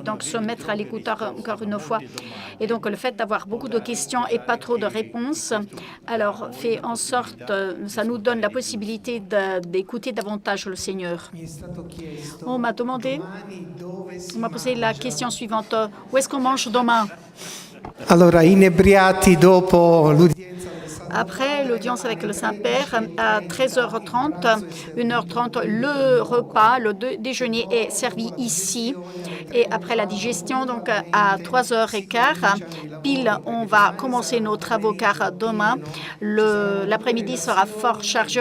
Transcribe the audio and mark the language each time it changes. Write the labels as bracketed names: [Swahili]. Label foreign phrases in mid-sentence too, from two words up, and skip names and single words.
[French] Donc, se mettre à l'écoute encore une fois. Et donc, le fait d'avoir beaucoup de questions et pas trop de réponses, alors fait en sorte, ça nous donne la possibilité d'écouter davantage le Seigneur. On m'a posé la question suivante. Où est-ce qu'on mange demain? [Italian] Allora, inebriati dopo l'udienza. [French] Après l'audience avec le Saint-Père, à 13h30, 1h30, le repas, le déjeuner est servi ici. Et après la digestion, donc à 3h15, pile, on va commencer nos travaux, car demain, l'après-midi sera fort chargé.